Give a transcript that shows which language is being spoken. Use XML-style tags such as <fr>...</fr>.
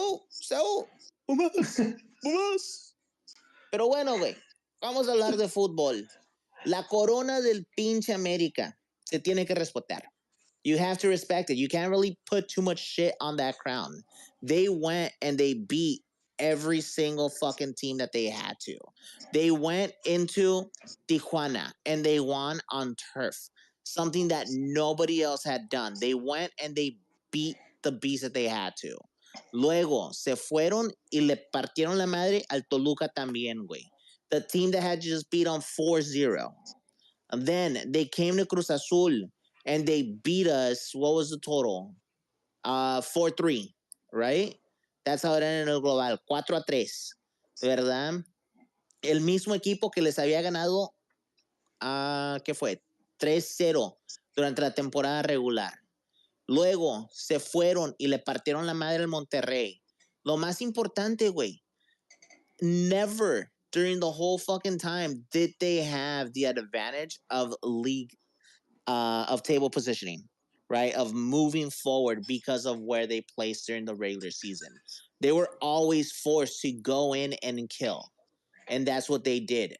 <es>Seu, Pumas. Pero bueno, güey, vamos a hablar de fútbol. La corona del pinche América se tiene que respetar.</es> <en>You have to respect it. You can't really put too much shit on that crown. They went and they beat every single fucking team that they had to. They went into Tijuana and they won on turf, something that nobody else had done. They went and they beat the beast that they had to.</en> <es>Luego se fueron y le partieron la madre al Toluca también, güey.</es> <en>The team that had just beat on 4-0. And then they came to Cruz Azul and they beat us. What was the total? 4-3, right? That's how it ended in el global.</en> <es>4-3, ¿verdad? El mismo equipo que les había ganado, ¿qué fue? 3-0 durante la temporada regular. Luego se fueron y le partieron la madre al Monterrey.</es> <en>Lo más importante, güey, never during the whole fucking time did they have the advantage of league, of table positioning, right? Of moving forward because of where they placed during the regular season. They were always forced to go in and kill. And that's what they did.</en>